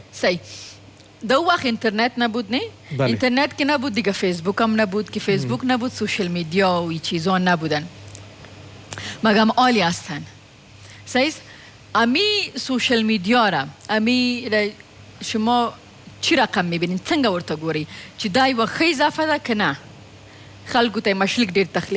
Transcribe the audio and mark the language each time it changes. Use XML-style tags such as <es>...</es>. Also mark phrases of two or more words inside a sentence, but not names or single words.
<fa>صحیح. دو وقت اینترنت نبود نه؟ اینترنت که نبود دیگه فیسبوک هم نبود، که فیسبوک نبود</fa> <en>social media</en> <fa>و این چیزا نبودن. مگم عالی هستن. صحیح؟ امی</fa> <en>social media</en> <fa>را امی شما چی رقم میبینید؟</fa> <ps>څنګه ورته ګورئ چې دا یوه ښه اضافه ده که نه؟ خلکو ته مشلک ډېر تخلیق.</ps>